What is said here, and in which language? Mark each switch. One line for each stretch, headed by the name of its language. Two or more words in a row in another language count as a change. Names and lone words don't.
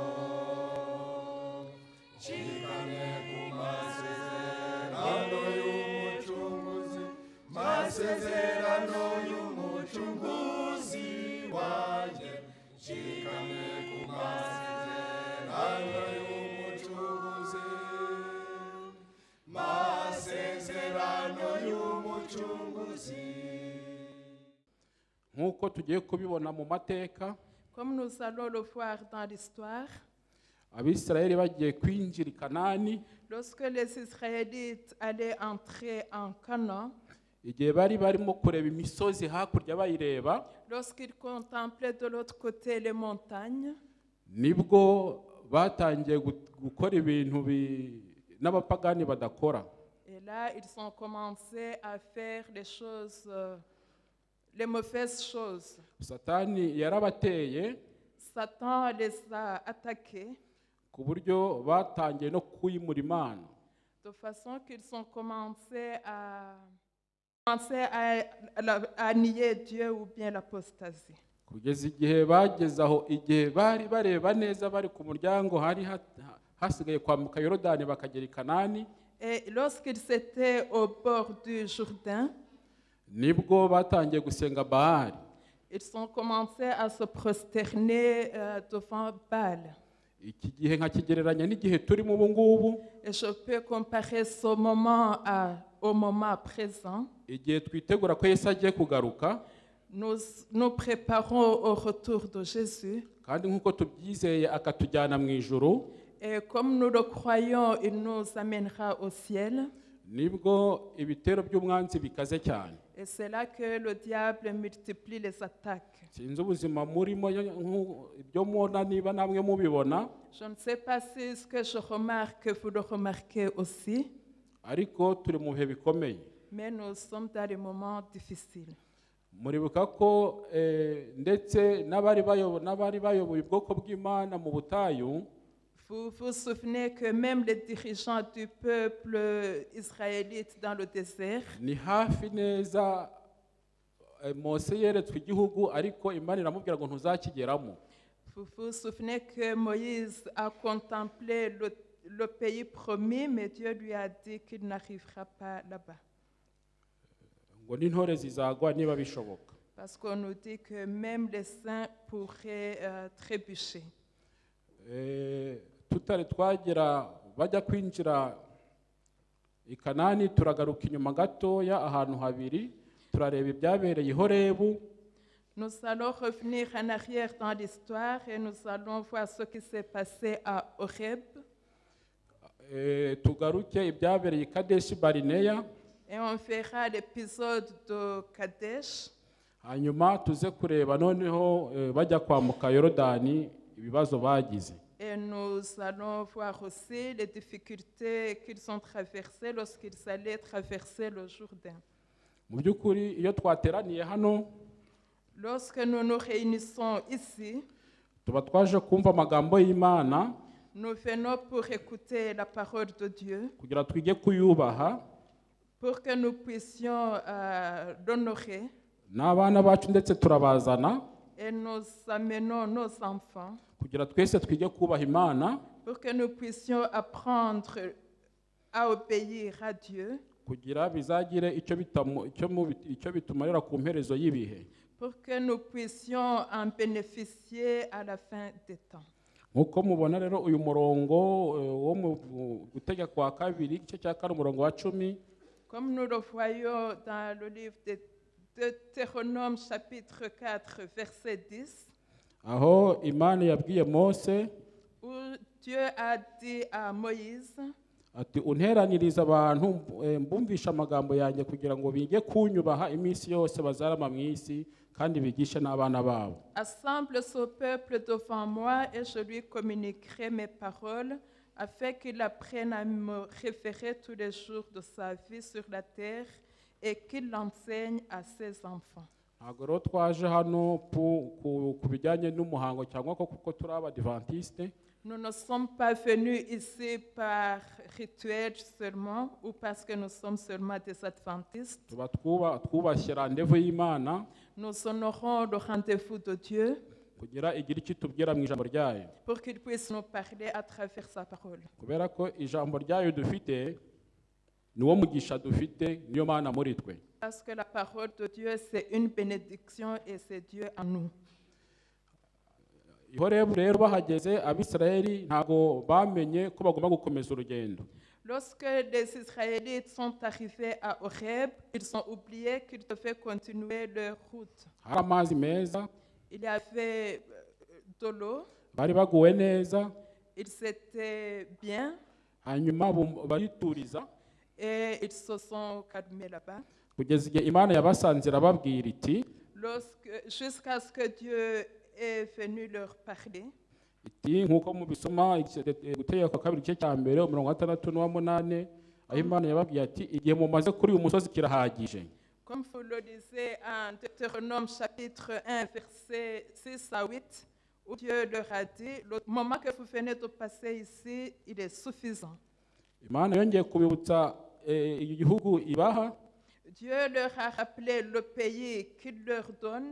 Kinyarwanda: shikamye ku masezerano y'umucunguzi, masezerano y'umucunguzi wanjye, shikamye ku masezerano y'umucunguzi, masezerano y'umucunguzi. Nk'uko tugiye kubibona mu mateka,
French: Comme nous allons le voir dans l'histoire,
Kinyarwanda: Abisirayeli bagiye kwinjira i Kanani,
French: lorsque les Israélites allaient entrer en Canaan,
Kinyarwanda: igihe bari barimo kureba imisozi hakurya bayireba,
French: lorsqu'ils contemplaient de l'autre côté les montagnes,
Kinyarwanda: nibwo batangiye gukora ibintu n'abapagani badakora.
French: et là, ils ont commencé à faire les choses, les mauvaises choses.
Kinyarwanda: Satani yarabateye
French: Satan les a attaqués
Kinyarwanda: ku buryo batangiye no kwimura Imana,
French: de façon qu'ils ont commencé à nier Dieu ou bien l'apostasie.
Kinyarwanda: kugeza igihe bageze aho, igihe bari bareba neza bari ku muryango, hari hasigaye kwambuka Yorodani bakagera i Kanani,
French: Et lorsqu'ils étaient au bord du Jourdain,
Kinyarwanda: nibwo batangiye gusenga Baali.
French: ils ont commencé à se prosterner devant Baal.
Kinyarwanda: Iki gihe nkakigereranya n'igihe turimo ubu ngubu,
French: Et je peux comparer ce moment au moment présent.
Kinyarwanda: igihe twitegura ko Yesu agiye kugaruka,
French: Nous préparons au retour de Jésus.
Kinyarwanda: kandi nk'uko tubyizeye akatujyana mu ijuru,
French: Et comme nous le croyons, il nous amènera au ciel.
Kinyarwanda: nibwo ibitero by'umwanzi bikaze cyane.
French: Et c'est là que le diable multiplie les attaques.
Kinyarwanda: Sinzi ubuzima murimo ibyo mubona, niba namwe mubibona,
French: Je ne sais pas si ce que je remarque, vous le remarquez aussi,
Kinyarwanda: ariko turi mu bihe bikomeye.
French: mais nous sommes dans des moments difficiles.
Kinyarwanda: Muribuka ko ndetse n'abari bayoboye ubwoko bw'Imana mu butayu,
French: Vous vous souvenez que même les dirigeants du peuple israélite dans le désert,
Kinyarwanda: ni hafi neza Mose yeretswe igihugu, ariko Imana iramubwira ngo ntuzakigeramo.
French: vous vous souvenez que Moïse a contemplé le pays promis, mais Dieu lui a dit qu'il n'arrivera pas là-bas.
Kinyarwanda: Ngo n'intore zizagwa niba bishoboka.
French: Parce qu'on nous dit que même les saints pourraient trébucher.
Kinyarwanda: Tutari twagera bajya kwinjira i Kanani, turagaruka inyuma gatoya ahantu habiri, turareba ibyabereye i Horebu.
French: Nous allons revenir en arrière dans l'histoire et nous allons voir ce qui s'est passé à Horeb.
Kinyarwanda: Tugaruke ibyabereye i Kadeshi Barineya,
French: Et on verra l'épisode de Kadesh.
Kinyarwanda: hanyuma tuze kureba noneho bajya kwambuka Yorodani ibibazo bagize.
French: Et nous allons voir aussi les difficultés qu'ils ont traversées lorsqu'ils allaient traverser le Jourdain.
Kinyarwanda: Mu by'ukuri iyo twateraniye hano,
French: Lorsque nous nous réunissons ici,
Kinyarwanda: tuba twaje kumva amagambo y'Imana,
French: nous venons pour écouter la parole de Dieu,
Kinyarwanda: kugira twige kuyubaha,
French: pour que nous puissions l'honorer,
Kinyarwanda: n'abana bacu ndetse turabazana,
French: et nous amenons nos enfants,
Kinyarwanda: kugira twese twige kubaha Imana,
French: pour que nous puissions apprendre à obéir à Dieu,
Kinyarwanda: kugira bizagire icyo bitumarira ku mperezo y'ibihe.
French: pour que nous puissions en bénéficier à la fin des temps.
Kinyarwanda: nk'uko mubona rero uyu murongo wo mu gutegeka kwa kabiri igice cya kane umurongo wa 10,
French: Comme nous le voyons dans le livre de Deutéronome chapitre 4 verset 10,
Kinyarwanda: aho Imana yabwiye Mose
French: où Dieu a dit à Moïse,
Kinyarwanda: ati unteraniriza abantu mbumvisha amagambo yanjye kugira ngo bige kunyubaha iminsi yose bazarama mu isi kandi bigishe n'abana babo.
French: assemble ce peuple devant moi et je lui communiquerai mes paroles afin qu'il apprenne à me référer tous les jours de sa vie sur la terre et qu'il l'enseigne à ses enfants.
Kinyarwanda: Ntabwo rero twaje hano ku bijyanye n'umuhango cyangwa ko kuko turi abadivantiste.
French: Nous ne sommes pas venus ici par rituel seulement ou parce que nous sommes seulement des adventistes.
Kinyarwanda: tuba twubashye rendez-vous y'Imana
French: Nous honorons le rendez-vous de Dieu
Kinyarwanda: kugira igira icyo itubwira mu ijambo ryayo,
French: pour qu'il puisse nous parler à travers sa parole.
Kinyarwanda: kubera ko ijambo ryayo dufite niwo mugisha dufite, niyo Mana muri twe.
French: Parce que la parole de Dieu, c'est une bénédiction et c'est Dieu en nous.
Kinyarwanda: Ihorebu rero bahageze Abisirayeli ntago bamenye ko bagomba gukomeza urugendo.
French: Lorsque les Israélites sont arrivés à Horeb, ils ont oublié qu'ils devaient continuer leur route.
Kinyarwanda: Hari amazi meza,
French: Il y avait de l'eau,
Kinyarwanda: bari baguwe neza,
French: ils étaient bien
Kinyarwanda: hanyuma barituriza
French: et ils se sont calmés là-bas.
Kinyarwanda: kugeza igihe Imana yabasanze irababwira iti
French: Jusqu'à ce que Dieu est venu leur parler.
Kinyarwanda: iti nk'uko mubisoma gutegeka kwa kabiri igice cya mbere umurongo wa 6 n'uwa 8, aho Imana yababwiye ati igihe mumaze kuri uyu musozi kirahagije.
French: Comme vous le lisez en Deutéronome chapitre 1 verset 6 à 8, où Dieu leur a dit, le moment que vous venez de passer ici, il est suffisant.
Kinyarwanda: Imana yongeye kubibutsa igihugu ibaha.
French: Dieu leur a rappelé le pays qu'il leur donne.